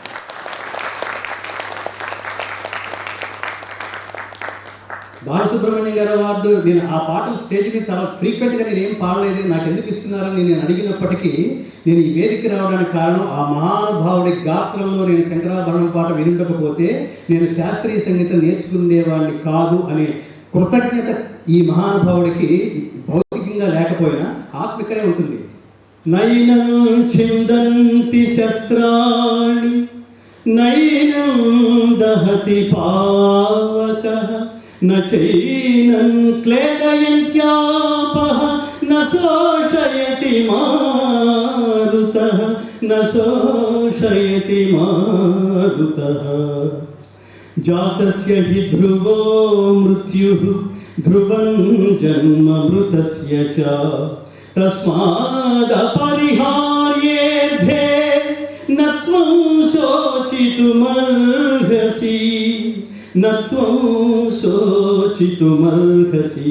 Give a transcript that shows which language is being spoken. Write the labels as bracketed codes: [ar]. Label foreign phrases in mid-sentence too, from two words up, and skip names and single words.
[te] బాలసుబ్రహ్మణ్యం గారి అవార్డు నేను ఆ పాటలు స్టేజ్ మీద చాలా ఫ్రీక్వెంట్గా నేను ఏం పాడలేదు, నాకు ఎందుకు ఇస్తున్నారని నేను అడిగినప్పటికీ నేను ఈ వేదిక రావడానికి కారణం ఆ మహానుభావుడి గాత్రంలో నేను శంకరాభరణం పాట వినుండకపోతే నేను శాస్త్రీయ సంగీతం నేర్చుకునేవాడిని కాదు అనే కృతజ్ఞత ఈ మహానుభావుడికి భౌతికంగా లేకపోయినా ఆత్మికనే ఉంటుంది. [sa] నైనం చిందంతి శస్త్రాణి నైనం దహతి పావకః నచైనం క్లేదయంత్యాపః న శోషయతి మారుతః న శోషయతి మారుతః. జాతస్య హి ధ్రువో మృత్యుః ధ్రువం జన్మ మృతస్య చ తస్మాదపరిహార్యేర్భే నత్వం శోచితుమర్హసి నత్వం శోచితుమర్హసి.